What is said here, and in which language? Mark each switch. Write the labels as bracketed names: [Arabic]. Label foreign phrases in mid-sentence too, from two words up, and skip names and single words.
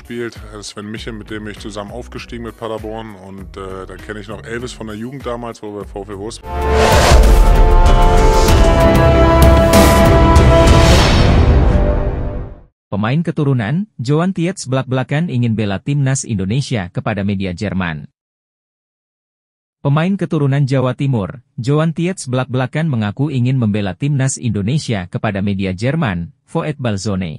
[German] gespielt. Sven Michel, mit dem bin ich zusammen aufgestiegen mit Paderborn. Und dann kenne ich noch Elvis von der Jugend damals, wo wir VfL Wolfsburg. [Indonesian] Pemain keturunan, Johan Tietz belak-belakan ingin bela timnas Indonesia kepada media Jerman. Pemain keturunan Jawa Timur, Johan Tietz belak-belakan mengaku ingin membela timnas Indonesia kepada media Jerman, Voetbalzone.